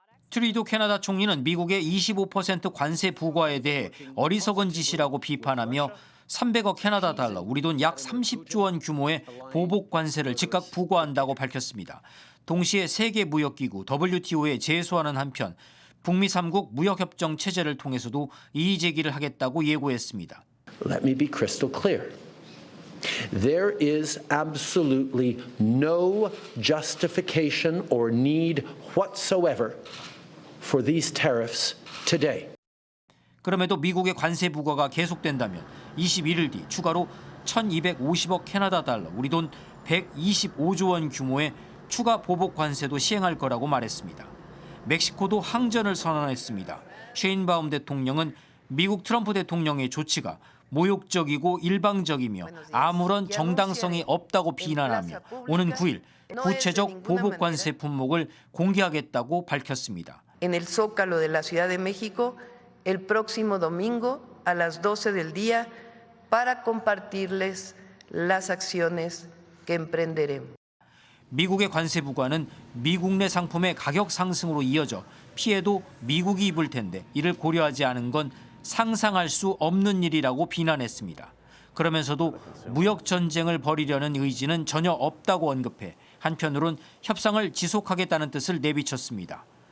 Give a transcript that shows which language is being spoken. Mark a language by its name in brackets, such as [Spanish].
[Korean] 트루도 캐나다 총리는 미국의 25% 관세 부과에 대해 어리석은 짓이라고 비판하며 300억 캐나다 달러, 우리 돈 약 30조 원 규모의 보복 관세를 즉각 부과한다고 밝혔습니다. 동시에 세계무역기구 WTO에 제소하는 한편 북미 3국 무역협정 체제를 통해서도 이의 제기를 하겠다고 예고했습니다. [English] Let me be crystal clear. There is absolutely no justification or need whatsoever for these tariffs today. [Korean] 그럼에도 미국의 관세 부과가 계속된다면 21일 뒤 추가로 1,250억 캐나다 달러, 우리 돈 125조 원 규모의 추가 보복 관세도 시행할 거라고 말했습니다. 멕시코도 항전을 선언했습니다. 셰인바움 대통령은 미국 트럼프 대통령의 조치가 모욕적이고 일방적이며 아무런 정당성이 없다고 비난하며 오는 9일 구체적 보복 관세 품목을 공개하겠다고 밝혔습니다. [Spanish] En el Zócalo de la Ciudad de México el próximo domingo a las 12 del día para compartirles las acciones que emprenderemos. [Korean] 미국의 관세 부과는 미국 내 상품의 가격 상승으로 이어져 피해도 미국이 입을 텐데 이를 고려하지 않은 건 상상할 수 없는 일이라고 비난했습니다. 그러면서도 무역 전쟁을 벌이려는 의지는 전혀 없다고 언급해 한편으론 협상을 지속하겠다는 뜻을 내비쳤습니다.